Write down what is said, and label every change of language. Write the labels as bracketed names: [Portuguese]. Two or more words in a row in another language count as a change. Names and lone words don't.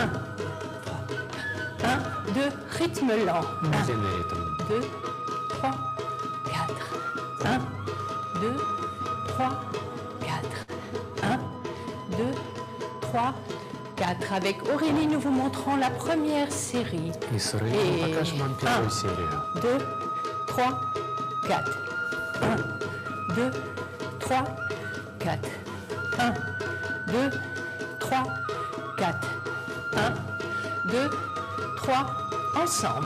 [French] 1, 3, 1, 2, rythme lent. 1, 2, 3, 4. 1, 2, 3, 4. 1, 2, 3, 4. Avec Aurélie, nous vous montrons la première série. [Russian] И с Аурелией мы покажем вам первую 1, серию. [French] 2, 3, 4. 1, 2, 3, 4. 1, 2, 3, 4. 1, 2, 3, ensemble.